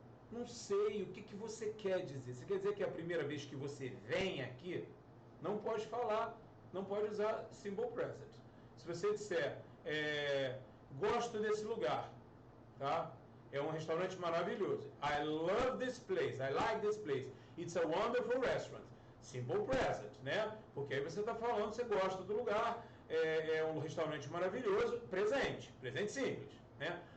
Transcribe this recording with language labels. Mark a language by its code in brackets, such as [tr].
[pt] Não sei, o que você quer dizer? Você quer dizer que é a primeira vez que você vem aqui? Não pode falar, não pode usar simple present. Se você disser, gosto desse lugar, tá? É um restaurante maravilhoso. [en] I love this place, I like this place. It's a wonderful restaurant. Simple present, né? [pt] Porque aí você está falando, você gosta do lugar, é um restaurante maravilhoso, presente simples, né?